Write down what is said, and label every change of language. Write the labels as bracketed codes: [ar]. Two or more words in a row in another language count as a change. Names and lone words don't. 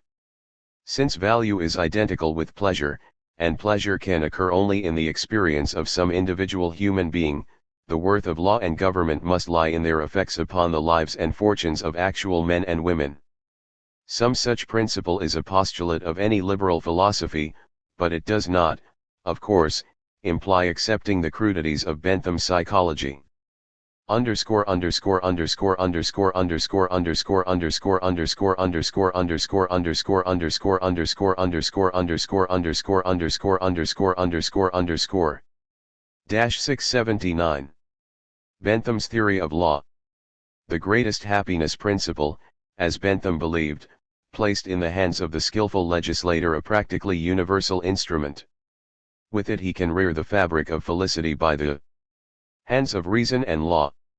[en] Since value is identical with pleasure, and pleasure can occur only in the experience of some individual human being, the worth of law and government must lie in their effects upon the lives and fortunes of actual men and women. Some such principle is a postulate of any liberal philosophy, but it does not, of course, imply accepting the crudities of Bentham's psychology. Underscore underscore underscore underscore underscore underscore underscore underscore underscore underscore underscore underscore underscore underscore underscore underscore underscore underscore underscore underscore dash 679. Bentham's theory of law. The greatest happiness principle, as Bentham believed, placed in the hands of the skillful legislator a practically universal instrument. With it he can rear the fabric of felicity by the hands of reason and law.